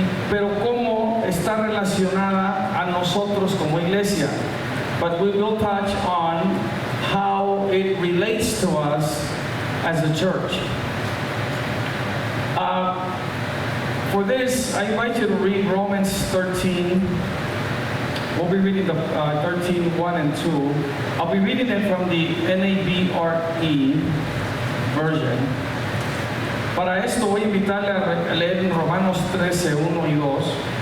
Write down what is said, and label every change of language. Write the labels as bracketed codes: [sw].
[es] Pero cómo está relacionada a nosotros como iglesia. [en] But we will touch on how it relates to us as a church. For this, I invite you to read Romans 13. We'll be reading the 13, 1 and 2. I'll be reading it from the NABRE version. [es] Para esto voy a invitarle a leer en Romanos 13, 1 y 2.